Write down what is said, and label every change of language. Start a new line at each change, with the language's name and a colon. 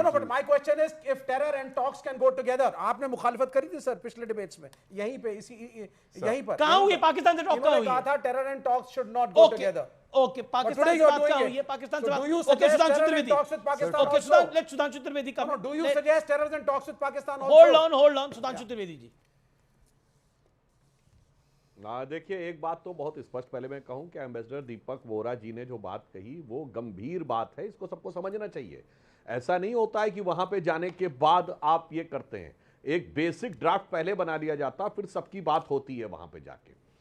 English: No, but my question is, if terror and talks can go together,
Hindi: आपने मुखालिफत करी थी sir पिछले debates में, यहीं पे यहीं पर। कहाँ हुई पाकिस्तान से टॉक? कहाँ हुई? कहा था terror and talks should not go together. Okay, Pakistan से बात कहाँ हुई है? पाकिस्तान से बात। ओके, सुधांशु त्रिवेदी। ओके, सुधांशु त्रिवेदी का।
English: Do you suggest terror and talks with Pakistan also? Hold on, Sudhanshu Trivedi ji.
Hindi: देखिए, एक बात तो बहुत स्पष्ट पहले मैं कहूं कि एम्बेसडर दीपक वोरा जी ने जो बात कही वो गंभीर बात है, इसको सबको समझना चाहिए। ऐसा नहीं होता है कि वहां पे जाने के बाद आप ये करते हैं, एक बेसिक ड्राफ्ट पहले बना लिया जाता, फिर सबकी बात होती है वहां पे जाके।